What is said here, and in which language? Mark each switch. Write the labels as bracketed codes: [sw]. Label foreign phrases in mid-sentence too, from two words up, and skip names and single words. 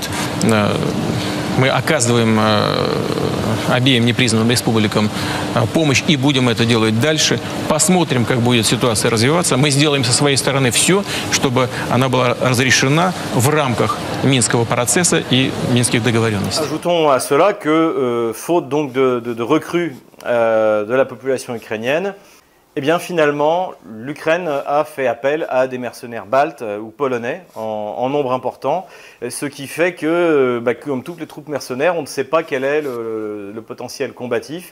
[ru] Мы оказываем обеим непризнанным республикам помощь и будем это делать дальше. Посмотрим, как будет ситуация развиваться. Мы сделаем со своей стороны все, чтобы она была разрешена в рамках Минского процесса и Минских договоренностей. [fr] Ajoutons à cela que, faute donc de recrues de la population ukrainienne, eh bien finalement, l'Ukraine a fait appel à des mercenaires baltes ou polonais en nombre important, ce qui fait que, comme toutes les troupes mercenaires, on ne sait pas quel est le potentiel combatif.